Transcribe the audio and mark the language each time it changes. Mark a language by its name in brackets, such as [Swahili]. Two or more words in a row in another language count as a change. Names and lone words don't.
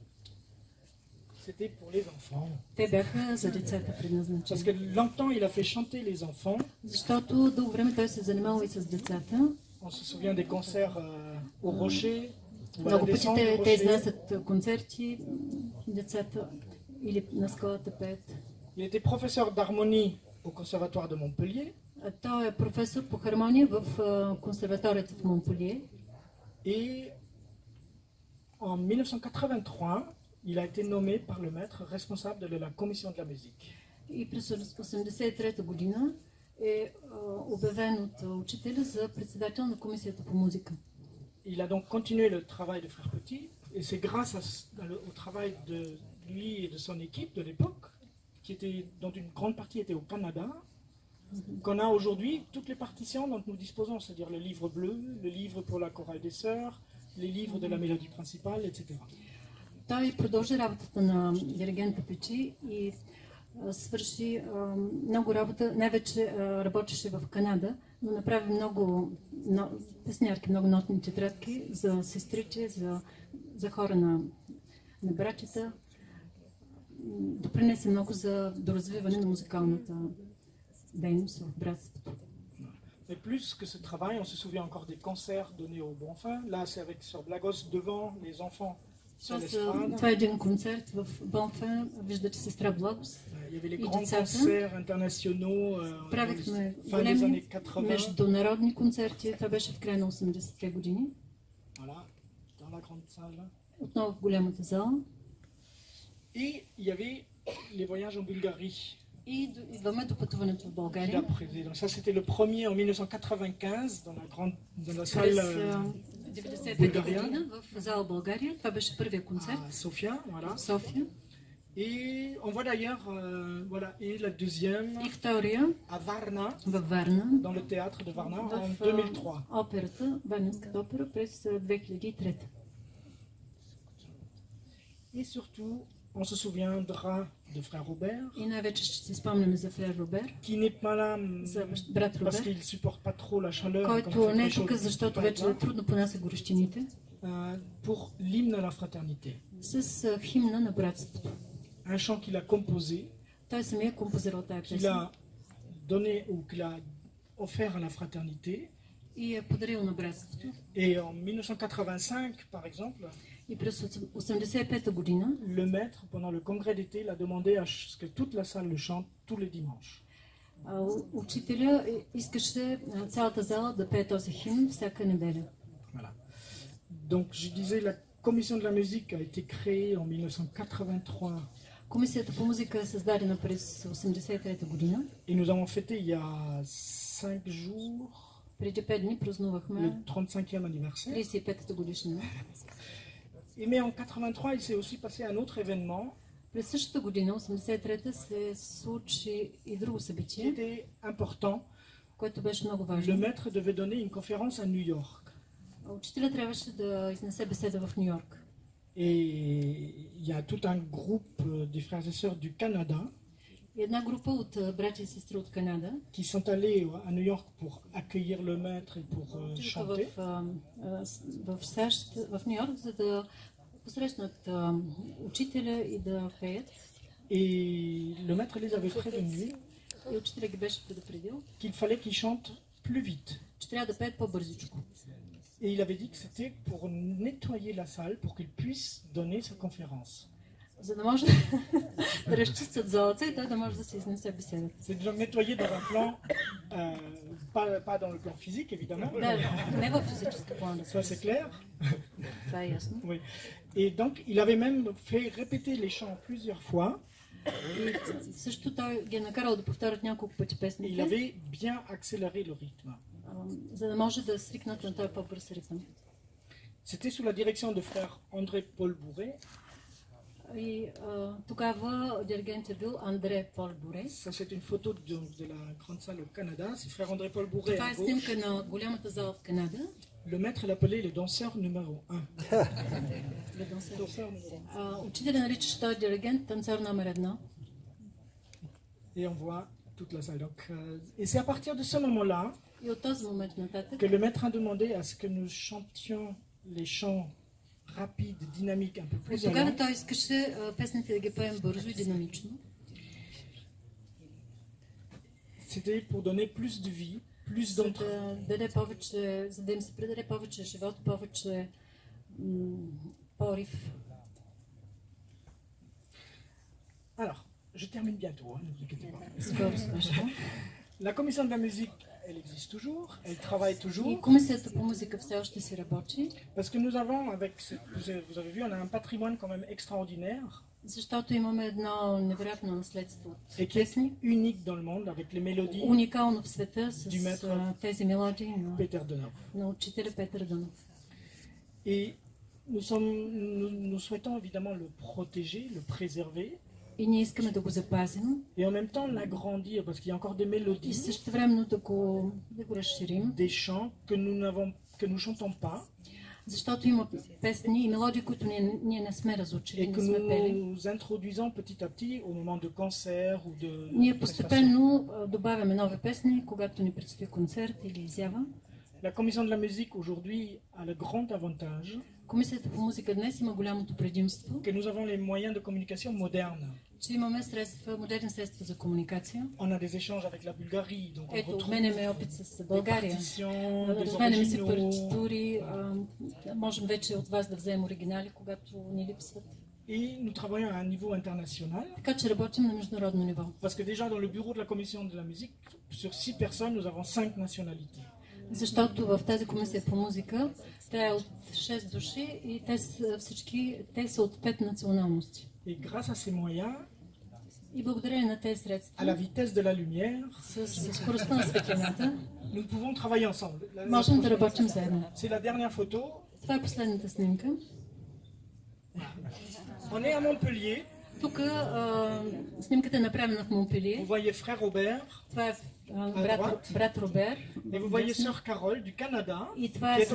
[French] C'était pour les enfants. [Bulgarian] Те бяха за децата [French] Parce [Bulgarian] предназначени. [French] que longtemps, il a fait chanter les enfants. [Bulgarian] Защото дълго време той се занимава и с децата. [French] On se souvient des concerts au Rocher. Ou à la [Bulgarian] Много пъти [French] descente du [Bulgarian] те [French] Rocher. [Bulgarian] изнасят концерти, децата или на скалата пеят. [French] Il était professeur d'harmonie au conservatoire de Montpellier. [Bulgarian] Той е професор по хармония в консерваторията в Монпелие. [French] Et en 1983, il a été nommé par le maître responsable de la commission de la musique. [Bulgarian] И през 1983 година е обявен от учителя за председател на комисията по музика. [French] Il a donc continué le travail de Frère Petit, et c'est grâce au travail lui et de son équipe de l'époque, dont une grande partie était au Canada, qu'on a aujourd'hui toutes les partitions dont nous disposons, c'est-à-dire le livre bleu, le livre pour la chorale des sœurs, les livres de la mélodie principale, etc. [Bulgarian] Той продължи работата на диригента Печи и свърши много работа, най-вече работеше в Канада, но направи много песнярки, много нотни тетрадки за сестрите, за хора на братята. Допринесе много за доразвиване на музикалната дейност в братството. [French] Mais plus que ce travail, on se souvient encore des concerts donnés au Bonfin. Là, c'est avec Sœur Blagos devant les enfants sur l'estrade. [Bulgarian] Това е един концерт в Бонфен. Виждате сестра Благос. [French] Il y avait les grands concerts internationaux [Bulgarian] Правихме [French] fin des années [Bulgarian] големи [French] 80. [Bulgarian] международни концерти. Това беше в края на 80-те години. [French] Voilà, dans la grande salle. [Bulgarian] Отново в голямата зала. [French] Et il y avait les voyages en Bulgarie. [Bulgarian] И идваме до пътуването в България. [French] Donc ça, c'était le premier en 1995 dans la salle [Bulgarian] През 1995 година в зала България. Това беше първия концерт [French] à Sofia, voilà. [Bulgarian] в София. [French] Et on voit d'ailleurs, voilà, et la deuxième [Bulgarian] И втория [French] à Varna, [Bulgarian] във Варна, [French] dans le théâtre de Varna en [Bulgarian] в [French] 2003. [Bulgarian] операта, Варненската опера през 2003. [French] Et surtout, on se souviendra de frère Robert, [Bulgarian] И най-вече ще си спомняме за фрер Робер, [French] qui n'est pas là [Bulgarian] за брат [French] parce [Bulgarian] Робер, [French] qu'il supporte pas trop la chaleur, comme [Bulgarian] който [French] il fait [Bulgarian] не е [French] très [Bulgarian] тук, [French] chaud, [Bulgarian] защото [French] il peut [Bulgarian] вече [French] être là, [Bulgarian] трудно понася горещините, [French] pour l'hymne à la fraternité. [Bulgarian] с химна на братството. [French] Un chant qu'il a composé, [Bulgarian] Той самия композирал тая [French] qu'il [Bulgarian] песен [French] a donné ou qu'il a offert à la fraternité. [Bulgarian] и е подарил на братството. [French] Et en 1985, par exemple, [Bulgarian] И през 1985 година [French] le maître, pendant le congrès d'été, il a demandé à ce que toute la salle le chante tous les dimanches. [Bulgarian] учителя искаше цялата зала да пее този химн всяка неделя. [French] Voilà. Donc, je disais, la commission de la musique a été créée en 1983 [Bulgarian] Комисията по музика е създадена през 1983 година. [French] et nous avons fêté il y a 5 jours [Bulgarian] Преди 5 дни [French] le [Bulgarian] празнувахме [French] 35e anniversaire. [Bulgarian] 35-та годишнина. [French] Mais en 83, il s'est aussi passé un autre événement [Bulgarian] През същата година, 83-та, се случи и друго [French] qui [Bulgarian] събитие, [French] était important. [Bulgarian] което беше много [French] Le [Bulgarian] важно. [French] maître devait donner une conférence à New York. [Bulgarian] Учителя трябваше да изнесе беседа в Нью-Йорк. [French] Et il y a tout un groupe des frères et sœurs du Canada [Bulgarian] И една група от братя и сестри от Канада [French] qui sont allés à New York pour accueillir le maître et pour chanter. [Bulgarian] в САЩ, в Нью-Йорк, за да посрещнат учителя и да пеят. [French] Et le maître les avait prévenus [Bulgarian] И учителя ги беше предупредил, [French] qu'il fallait qu'ils chantent plus vite. [Bulgarian] че трябва да пеят по-бързичко. [French] Et il avait dit que c'était pour nettoyer la salle, pour qu'ils puissent donner sa conférence. [Bulgarian] За да може да разчистят залата и той да може да се изнесе беседата. [French] C'est donc nettoyer dans un plan, pas dans le plan physique évidemment, [Bulgarian] Да, не в физически план, [French] ça c'est clair. [Bulgarian] това е ясно. [French] Oui. Et donc il avait même fait répéter les chants plusieurs fois. [Bulgarian] И също той ги е накарал да повторят няколко пъти [French] Et il [Bulgarian] песните, [French] avait bien accéléré le rythme. [Bulgarian] за да може да свикнат на този по-бърз ритъм. [French] C'était sous la direction de frère André Paul Bourret. [Bulgarian] И тогава диригент е бил Андре Пол Буре. [French] Ça c'est une photo de la grande salle au Canada. C'est frère André Paul Bourret [Bulgarian] Това [French] à [Bulgarian] е [French] gauche. [Bulgarian] снимка на голямата зала в Канада. [French] Le maître l'appelait le danseur numéro 1. Danseur numéro 1. [Bulgarian] Учителя наричаше този диригент танцор номер 1. [French] Et on voit toute la salle. Donc, et c'est à partir de ce moment-là [Bulgarian] И от този момент нататък [French] que le maître a demandé à ce que nous chantions les chants rapides, dynamiques, un peu plus [Bulgarian] тогава [French] allants. [Bulgarian] той искаше песните да ги пеем бързо и динамично. [French] C'était pour donner plus de vie, plus [Bulgarian] За [French] d'entre. [Bulgarian] да даде повече, за да им се придаде повече живот, повече порив. [French] Alors, je termine bientôt, hein, ne vous inquiétez pas. [Bulgarian] Скоро свършва. [French] La commission de la musique, elle existe toujours, elle travaille [Bulgarian] И [French] toujours, [Bulgarian] комисията по музика все още си работи, [French] parce que nous avons, vous avez vu, on a un patrimoine quand même extraordinaire, [Bulgarian] защото имаме едно невероятно наследство от [French] et qui est [Bulgarian] песни, [French] unique dans le monde, avec les mélodies [Bulgarian] уникално в света с [French] Du maître [Bulgarian] тези мелодии [French] Peter Donov. [Bulgarian] на учителя Петър Дънов. [French] Et Nous souhaitons évidemment le protéger, le préserver. [Bulgarian] И ние искаме да го запазим. [French] Et en même temps l'agrandir, parce qu'il y a encore des [Bulgarian] И [French] mélodies, [Bulgarian] същевременно да го разширим. [French] des chants que nous chantons pas, [Bulgarian] Защото има песни и мелодии, които ние не сме разучили, [French] et [Bulgarian] не [French] que [Bulgarian] сме пели. [French] nous introduisons petit à petit au moment de concert ou de [Bulgarian] Ние [French] prestation. [Bulgarian] постепенно добавяме нови песни, когато ни предстои концерт или изява. [French] La commission de la musique aujourd'hui a le grand avantage [Bulgarian] Комисията по музика днес има голямото предимство, [French] que nous avons les moyens de communication modernes. [Bulgarian] че имаме модерни средства за комуникация. [French] On a des échanges avec la Bulgarie, donc on [Bulgarian] Ето, [French] retrouve [Bulgarian] обменяме опит с [French] des [Bulgarian] България. [French] partitions, des [Bulgarian] Разменяме си [French] originaux. [Bulgarian] партитури, можем вече от вас да вземем оригинали, когато ни липсват. [French] Et nous travaillons à un niveau international, [Bulgarian] Така че работим на международно ниво. [French] parce que déjà dans le bureau de la commission de la musique, sur 6 personnes, nous avons 5 nationalités. [Bulgarian] Защото в тази комисия по музика тя е от 6 души и те са от 5 националности. [French] Et grâce à ces moyens, [Bulgarian] И благодарение на тези [French] à la [Bulgarian] средства, [French] vitesse de la lumière, [Bulgarian] с скоростта на светлината, [French] nous pouvons travailler ensemble. [Bulgarian] можем да работим заедно. [French] C'est la dernière photo. [Bulgarian] Това е последната снимка. [French] On est à Montpellier. [Bulgarian] Тук снимката е направена в [French] Vous [Bulgarian] Монпелие. [French] voyez frère Robert [Bulgarian] Това е брат Робер. [French] et vous voyez sœur Carole du Canada. [Bulgarian] И това [French] qui